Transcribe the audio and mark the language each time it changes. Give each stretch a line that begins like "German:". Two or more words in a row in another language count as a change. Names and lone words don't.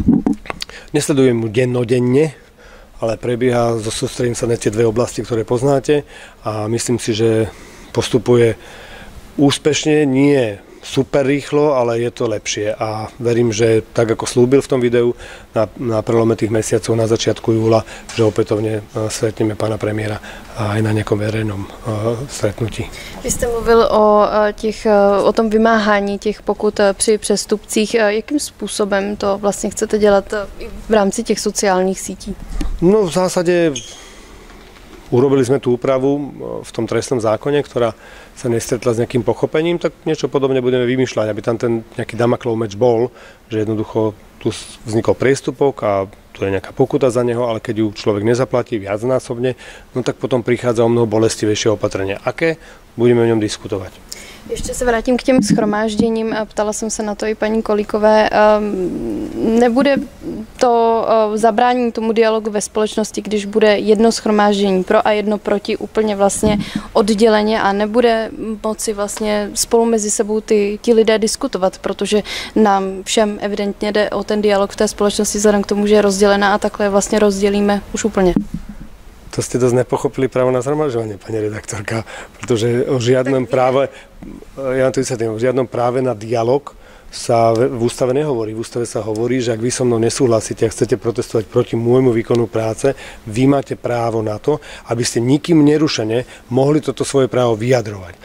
Slovak: Nesledujem mu dennodenne, ale prebieha so sústredím sa na tie dve oblasti, ktoré poznáte a myslím si, že postupuje úspešne, nie super rýchlo, ale je to lepšie a verím, že tak ako slúbil v tom videu na prelome tých mesiacov na začiatku júla, že opätovne stretneme pána premiéra aj na nejakom verejnom stretnutí.
Czech: Vy jste mluvil o tom vymáhání těch pokut při přestupcích. Jakým způsobem to vlastně chcete dělat v rámci těch sociálních sítí?
Slovak: No v zásade urobili sme tú úpravu v tom trestnom zákone, ktorá sa nestretla s nejakým pochopením, tak niečo podobne budeme vymýšľať, aby tam ten nejaký Damoklov meč bol, že jednoducho tu vznikol priestupok a tu je nejaká pokuta za neho, ale keď ju človek nezaplatí viacnásobne, no tak potom prichádza o mnoho bolestivejšie opatrenia. Aké? Budeme o ňom diskutovať.
Czech: Ještě se vrátím k těm shromážděním. Ptala jsem se na to i paní Kolíkové. Nebude to zabrání tomu dialogu ve společnosti, když bude jedno shromáždění pro a jedno proti úplně vlastně odděleně a nebude moci vlastně spolu mezi sebou ti lidé diskutovat, protože nám všem evidentně jde o ten dialog v té společnosti vzhledem k tomu, že je rozdělená a takhle vlastně rozdělíme už úplně.
Slovak: to ste dosť nepochopili právo na zhromažďovanie, pani redaktorka, pretože o žiadnom práve na dialog sa v ústave nehovorí. V ústave sa hovorí, že ak vy so mnou nesúhlasíte a chcete protestovať proti môjmu výkonu práce, vy máte právo na to, aby ste nikým nerušene mohli toto svoje právo vyjadrovať.